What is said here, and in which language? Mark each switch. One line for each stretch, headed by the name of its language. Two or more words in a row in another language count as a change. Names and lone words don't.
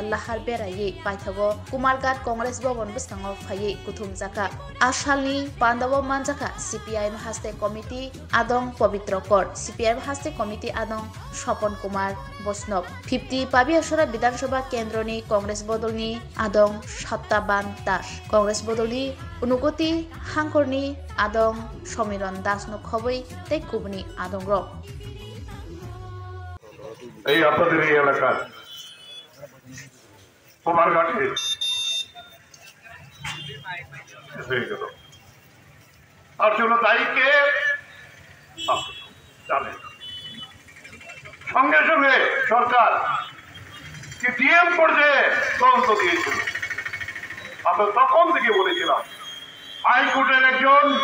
Kok Borok: लाहार बेरायै पाइथागो कुमारघाट कांग्रेस भवन बसखांआव फायै कुथुम जाखा आसालनि पांडाव मानजाखा सीपीआईएम हास्ते कमिटी आदं पवित्र कर सीपीआईएम हास्ते कमिटी आदं स्वपन कुमार बैष्णव 50 पाबियासरा विधानसभा केंद्रनि कांग्रेस बदलनि आदं सत्ताबान दास कांग्रेस बदलनि उनुगति हांखरनि आदं समिरन दास खबै तै कुबनि आदं रक
Bangla: এই আপনাদের এই এলাকার কুমারঘাটে হয়ে গেল আর জন্য দায়ীকে জানেন সঙ্গে সঙ্গে সরকার কি ডিএম পর্যায়ে তদন্ত দিয়েছিল আমরা তখন থেকে বলেছিলাম হাইকোর্টের একজন